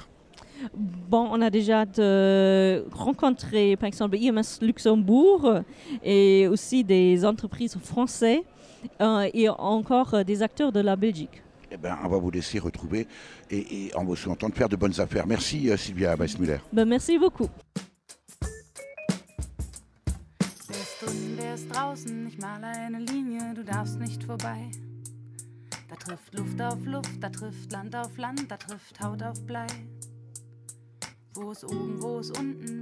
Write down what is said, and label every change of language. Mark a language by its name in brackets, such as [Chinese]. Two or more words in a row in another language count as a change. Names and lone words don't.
[French] Bon, on a déjà rencontré par exemple IMS Luxembourg et aussi des entreprises françaises et encore des acteurs de la Belgique. Eh bien, on va vous laisser retrouver et en vous souhaitant de faire de bonnes affaires. Merci Sylvia Weissmuller. Merci beaucoup. [German] Wer ist draußen? Ich male eine Linie, du darfst nicht vorbei. Da trifft Luft auf Luft, da trifft Land auf Land, da trifft Haut auf Blei. Wo ist oben, wo ist unten?